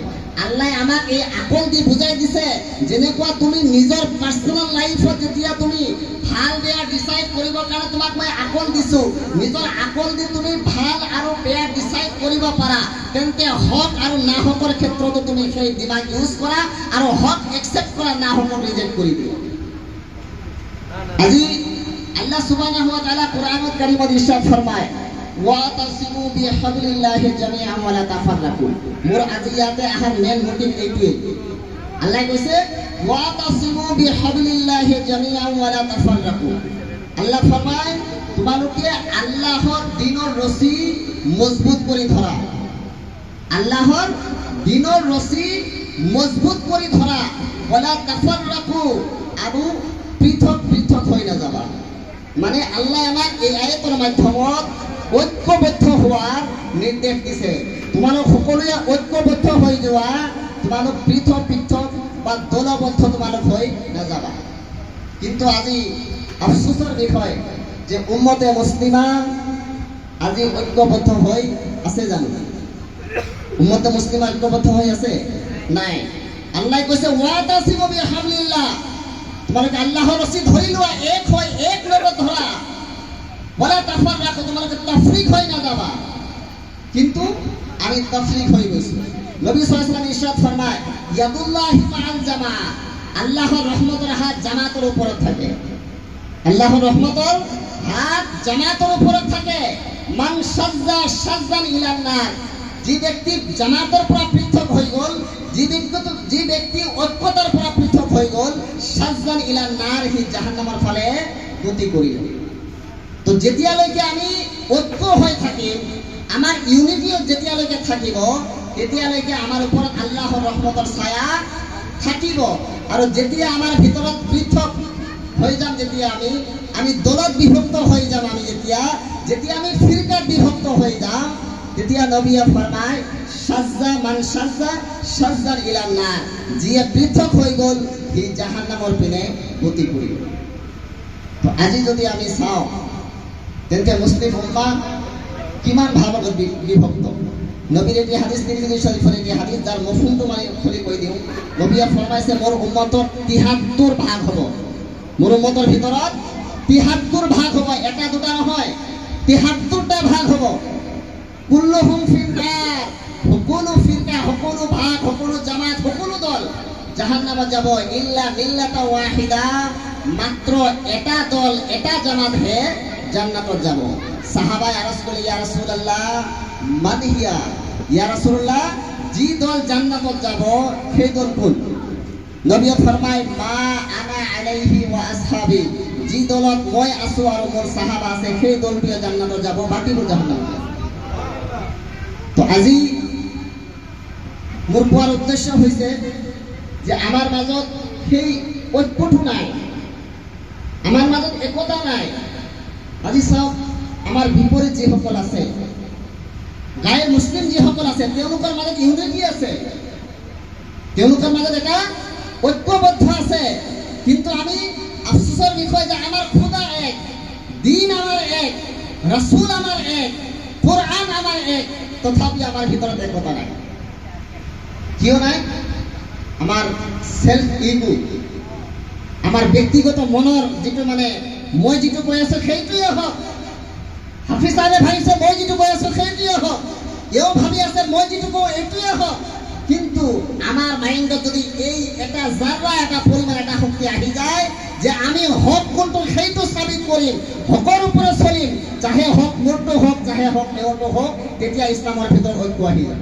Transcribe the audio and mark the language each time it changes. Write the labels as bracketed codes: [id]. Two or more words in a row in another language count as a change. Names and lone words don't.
[as] আল্লাহ আমাক এই আকল দি বুজাই দিছে, যেনেকুৱা তুমি নিজৰ [en] personal lifeত [as] যেতিয়া তুমি ভাল বেয়া ডিচাইড কৰিবৰ কাৰণে তোমাক মই আকল দিছো, নিজৰ আকল দি তুমি ভাল আৰু বেয়া ডিচাইড কৰিব পাৰা, তেন্তে হক আৰু নাহকৰ ক্ষেত্ৰতো তুমি সেই দিমাগ ইউজ কৰা আৰু হক একচেপ্ট কৰা, নাহকক ৰিজেক্ট কৰি দিয়া। আজি [ar] الله سبحانه وتعالى [as] কুরআনুল কারীমত ইরশাদ ফরমায়, [ar] واعتصموا بحبل الله جميعا ولا تفرقوا. [as] মোর আজি ইয়াতে আহার [en] main motive [as] এইটোৱে। আল্লাহ কৈছে [ar] واعتصموا بحبل الله جميعا ولا تفرقوا. [as] আল্লাহ ফরমায় তোমালোকে আল্লাহৰ দিনৰ ৰছী মজবুত কৰি ধৰা, আল্লাহৰ দিনৰ ৰছী মজবুত কৰি ধৰা, [ar] ولا تفرقوا, [as] আৰু পৃথক পৃথক হৈ নাযাবা। মানে আল্লাহ আমাক এই আয়াতৰ মাধ্যমত ঐক্যবদ্ধ হোৱাৰ নিৰ্দেশ দিছে। তোমালোক সকলোৱে ঐক্যবদ্ধ হৈ যোৱা, তোমালোক পৃথক পৃথক বা দলবদ্ধ তোমালোক হৈ নাযাবা। কিন্তু আজি আফসোসৰ বিষয় যে উম্মতে মুছলিমা আজি ঐক্যবদ্ধ হৈ আছে জানো? উম্মতে মুছলিমা ঐক্যবদ্ধ হৈ আছে? নাই। আল্লাহ কৈছে [ar] واعتصموا بحبل الله, [as] তোমালোকে আল্লাহৰ ৰছী ধৰি লোৱা, এক হৈ এক লগত ধৰা, [ar] ولا تفرقوا, [as] তোমালোকে তাফরিক হৈ নাযাবা। কিন্তু আমি তাফরিক হৈ গৈছো। [bn] নবী [ar] صلى الله عليه وسلم [bn] ইরশাদ ফরমায়, [ar] يد الله مع الجماعة, [bn] আল্লাহর রহমতের হাত জামাতের উপরে থাকে। আল্লাহর রহমতের হাত জামাতের উপরে থাকে। [ar] من شذ شذ إلى النار, [as] যে ব্যক্তি জামাতের পৰা পৃথক হৈ গ'ল, যে ব্যক্তি ঐক্যতাৰ পৰা পৃথক হৈ গ'ল, [ar] شذ إلى النار, [as] সি জাহান্নামৰ ফালে গতি কৰিল। তো যেতিয়ালৈকে আমি ঐক্য হৈ থাকিম, আমাৰ ইউনিটিও যেতিয়ালৈকে থাকিব, তেতিয়ালৈকে আমাৰ ওপৰত আল্লাহৰ ৰহমতৰ ছায়া থাকিব। আৰু যেতিয়া আমাৰ ভিতৰত পৃথক হৈ যাম, যেতিয়া আমি দলত বিভক্ত হৈ যাম, আমি যেতিয়া আমি ফিৰকাত বিভক্ত হৈ যাম, তেতিয়া নবীয়ে ফৰমায় [ar] شذ من شذ شذ إلى النار, [as] যিয়ে পৃথক হৈ গ'ল সি জাহান্নামৰ পিনে গতি কৰিব। তো আজি যদি আমি চাওঁ, তেন্তে মুছলিম উম্মাহ কিমান ভাগত বিভক্ত। নবীৰ এটি হাদিস, তিৰমিজি শৰীফৰ এটি হাদিস, যাৰ মফহুমটো মই খুলি কৈ দিওঁ। নবীয়ে ফৰমাইছে মোৰ উম্মতৰ ৭৩ ভাগ হ'ব। মোৰ উম্মতৰ ভিতৰত ৭৩ ভাগ হ'ব, এটা দুটা নহয়, ৭৩টা ভাগ হ'ব। [ar] كلهم في النار, [as] সকলো ফিৰকা, সকলো ভাগ, সকলো জামাত, সকলো দল জাহান্নামত যাব। [ar] إلا ملة واحدة, [as] মাত্ৰ এটা দল, এটা জামাতহে জান্নাতত যাব। সাহাবাই আরজ করে, [ar] يا رسول الله من هي, يا رسول الله [as] যি দল জান্নাতত যাব সেই দল কোন? নবী ফরমায় [ar] ما أنا عليه وأصحابي, [as] যি দলত মই আছো আৰু মোৰ সাহাবা আছে সেই দলটোৱে জান্নাতত যাব, বাকিবোৰ জাহান্নামত যাব। তো আজি মোৰ কোৱাৰ উদ্দেশ্য হৈছে যে আমাৰ মাজত সেই ঐক্যটো নাই, আমাৰ মাজত একতা নাই। আজি চাওক, আমাৰ বিপৰীত যিসকল আছে, গায়েৰ মুছলিম যিসকল আছে, তেওঁলোকৰ মাজত ইউনিটি আছে, তেওঁলোকৰ মাজত এটা ঐক্যবদ্ধ আছে। কিন্তু আমি আফসোসৰ বিষয় যে আমাৰ খুদা এক, দিন আমাৰ এক, ৰাসূল আমাৰ এক, কোরআন আমার এক, তথাপি আমার ভিতৰত একতা নাই। কিয় নাই? আমার [en] self ego, [as] আমার ব্যক্তিগত মনৰ যিটো মানে মই যিটো কৈ আছো সেইটোৱে হওক, হাফিজ সাহেবে ভাবিছে মই যিটো কৈ আছো সেইটোৱে হওক, এও ভাবি আছে মই যিটো কওঁ এইটোৱে হওক। কিন্তু আমাৰ মাইণ্ডত যদি এই এটা জাৰা এটা পৰিমাণ এটা শক্তি আহি যায়, যে আমি হক কোনটো সেইটো সাবিত কৰিম, হকৰ ওপৰত চলিম, চাহে হক মোৰটো হওক, চাহে হক তেওঁৰটো হওক, তেতিয়া ইছলামৰ ভিতৰত ঐক্য আহি যাব।